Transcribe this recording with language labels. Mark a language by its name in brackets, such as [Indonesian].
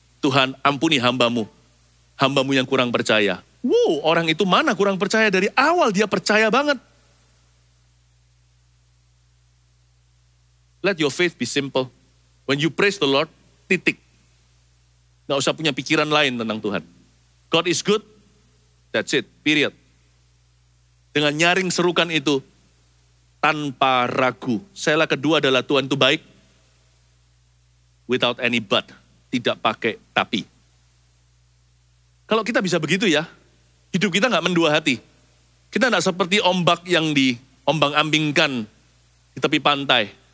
[Indonesian] Tuhan ampuni hambamu yang kurang percaya. Wow, orang itu mana kurang percaya? Dari awal dia percaya banget. [English] Let your faith be simple. When you praise the Lord, [Indonesian] titik. Nggak usah punya pikiran lain tentang Tuhan. [English] God is good, that's it, period. [Indonesian] Dengan nyaring serukan itu, tanpa ragu. Sela kedua adalah Tuhan itu baik, [English] without any but, [Indonesian] tidak pakai tapi. Kalau kita bisa begitu ya, hidup kita nggak mendua hati. Kita nggak seperti ombak yang diombang-ambingkan di tepi pantai.